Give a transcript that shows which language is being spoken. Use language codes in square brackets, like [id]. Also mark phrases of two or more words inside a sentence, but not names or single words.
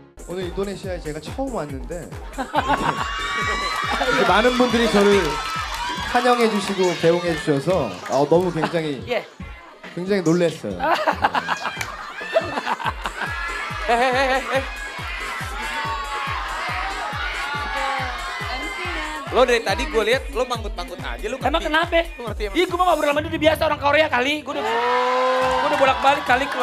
[ko] 오늘 인도네시아에 제가 처음 왔는데 이렇게 많은 분들이 저를 환영해 주시고 배웅해 주셔서 너무 굉장히 예. 굉장히 놀랐어요. [id] Lo dari tadi gue lihat lo manggut-manggut aja lu. Emang kenapa? Lu ngerti emang? Ih, gue mau ngobrol sama dia udah biasa orang Korea kali. Gue udah bolak-balik kali keluar